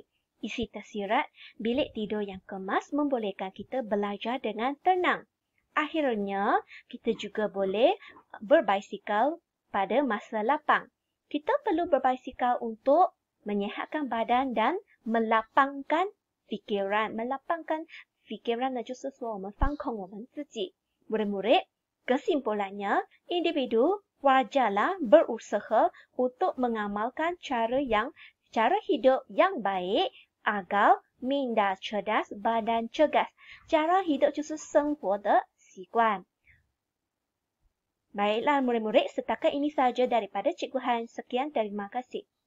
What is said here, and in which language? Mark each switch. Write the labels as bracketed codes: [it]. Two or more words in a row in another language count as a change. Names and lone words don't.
[ms] Isi tersirat, bilik tidur yang kemas membolehkan kita belajar dengan tenang. Akhirnya, kita juga boleh berbasikal pada masa lapang. Kita perlu berbasikal untuk menyihatkan badan dan melapangkan fikiran. Melapangkan fikiran [zh] 呢，就是说我们放空我们自己。 [ms] Murid-murid, kesimpulannya, individu wajarlah berusaha untuk mengamalkan cara hidup yang baik agar minda cerdas, badan cergas. Cara hidup [zh] 就是生活的习惯。 [ms] Baiklah murid-murid, setakat ini sahaja daripada Cikgu Han. Sekian, terima kasih.